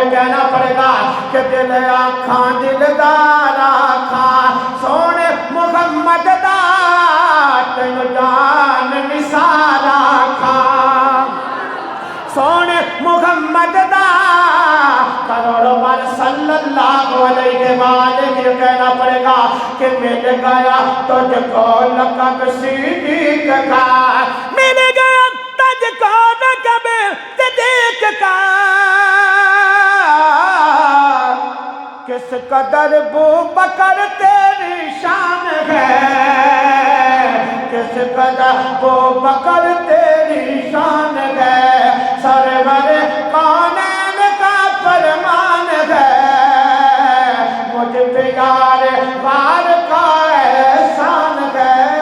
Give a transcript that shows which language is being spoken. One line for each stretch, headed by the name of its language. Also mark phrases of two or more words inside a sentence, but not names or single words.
Urdu: کہنا پڑے گا کہ
Punjabi: دل آکھاں دلدار آکھاں، سوہنے محمد دا تینوں جان نثار آکھاں، سوہنے محمد دا کروڑاں بار
Arabic: صلى الله عليه وسلم.
Urdu: کہنا پڑے گا کہ مل گیا تجھ کو لقب صدیق کا، مل گیا تجھ کو لقب صدیق کا. کس قدر ابو بکر تیری شان ہے، کس قدر ابو بکر تیری شان ہے، سرور کونین کا فرمان ہے، مجھ پہ یار وار کا احسان ہے.